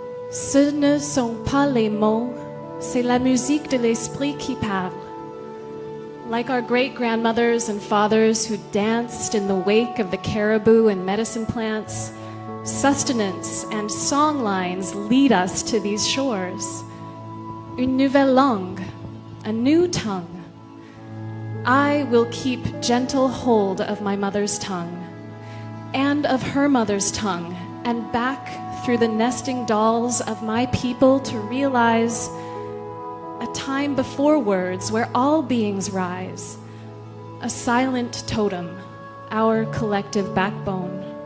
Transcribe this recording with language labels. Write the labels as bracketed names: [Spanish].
[French] Ce ne sont pas les mots, c'est la musique de l'esprit qui parle. [English] Like our great-grandmothers and fathers who danced in the wake of the caribou and medicine plants, sustenance and song lines lead us to these shores. [French] Une nouvelle langue, [English] a new tongue. I will keep gentle hold of my mother's tongue, and of her mother's tongue, and back through the nesting dolls of my people to realize a time before words where all beings rise, a silent totem, our collective backbone.